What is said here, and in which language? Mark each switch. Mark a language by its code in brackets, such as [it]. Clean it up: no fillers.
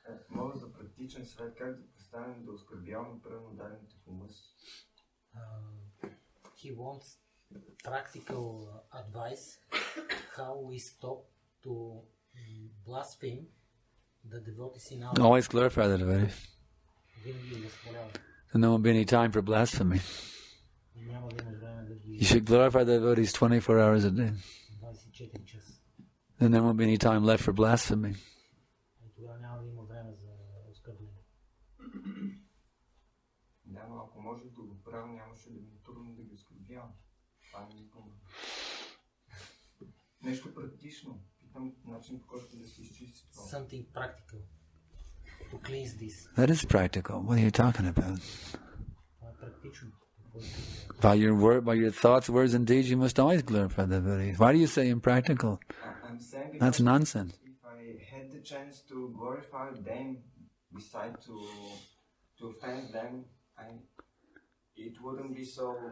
[bg] Мога за практичен съвет как да престанем да оскърбяваме пренодадените в ума си. [en] He wants practical advice how we stop to blaspheme the devotees in our... Always glorify the devotee. [bg] Винаги ги възхвалява. [en] And there won't be any time for blasphemy. [bg] Няма да има време да ги... [en] You should glorify the devotees 24 hours a day. [bg] 24 часа. [en] Then there won't be any time left for blasphemy. [bg] И тогава няма да има време за оскърбление. Да, но ако може да го правя, нямаше да ми е трудно да ги оскърбявам. Това не ми помага. Нещо практично. Питам начин, по който да се изчисти това. [en] Something practical to cleanse this. That is practical. What are you talking about? [bg] Това е практично. [en] By your thoughts, words, and deeds, you must always glorify the devotees. Why do you say impractical? I'm saying That's nonsense. If I had the chance to glorify them, beside to offend them, it wouldn't be so...